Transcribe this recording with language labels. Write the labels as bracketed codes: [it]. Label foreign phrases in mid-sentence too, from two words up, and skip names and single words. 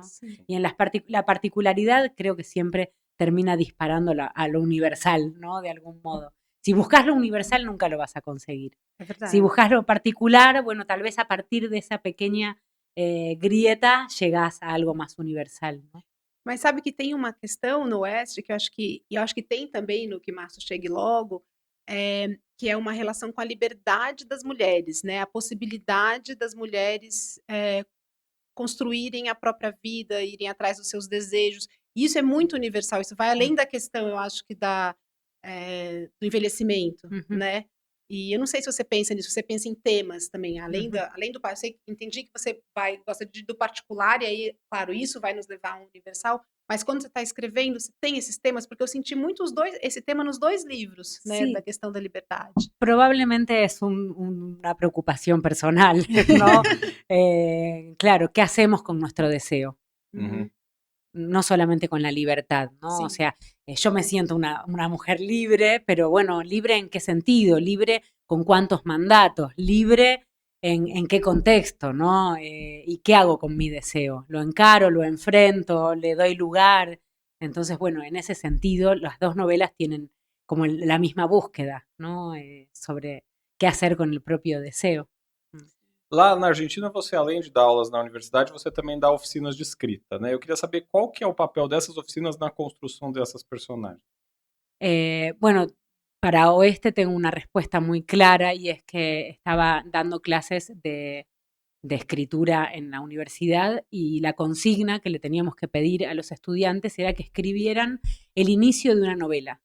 [es] Sí. Y en la particularidad creo que siempre termina disparando a lo universal, ¿no? De algún modo. Si buscas lo universal, nunca lo vas a conseguir. Si buscas lo particular, bueno, tal vez a partir de esa pequeña grieta llegas a algo [pt] mais universal, né? Mas sabe que tem uma questão no Oeste que eu acho que tem também no Que Março Chegue Logo, que é uma relação com a liberdade das mulheres, né? A possibilidade das mulheres construírem a própria vida, irem atrás dos seus desejos. E isso é muito universal, isso vai além da questão, eu acho que do envelhecimento, né? E eu não sei se você pensa nisso, você pensa em temas também, além do... Eu entendi que você gosta do particular, e aí, claro, isso vai nos levar a um universal, mas quando você está escrevendo, você tem esses temas, porque eu senti muito esse tema nos 2 livros, né, [es] Sí. [pt] da questão da liberdade. [es] Probablemente es una preocupación personal, ¿no? Claro, ¿qué hacemos con nuestro deseo? No solamente con la libertad, ¿no? Sí. O sea, yo me siento una mujer libre, pero bueno, ¿libre en qué sentido? ¿Libre con cuántos mandatos? ¿Libre en qué contexto, ¿no? ¿Y qué hago con mi deseo? ¿Lo encaro, lo enfrento, le doy lugar? Entonces, bueno, en ese sentido, las 2 novelas tienen como la misma búsqueda, ¿no? Sobre qué hacer con el propio deseo. [pt] Lá na Argentina, você, além de dar aulas na universidade, você também dá oficinas de escrita, né? Eu queria saber qual que é o papel dessas oficinas na construção dessas personagens. [es] Bueno, para Oeste tengo una respuesta muy clara y es que estaba dando clases de escritura en la universidad y la consigna que le teníamos que pedir a los estudiantes era que escribieran el inicio de una novela.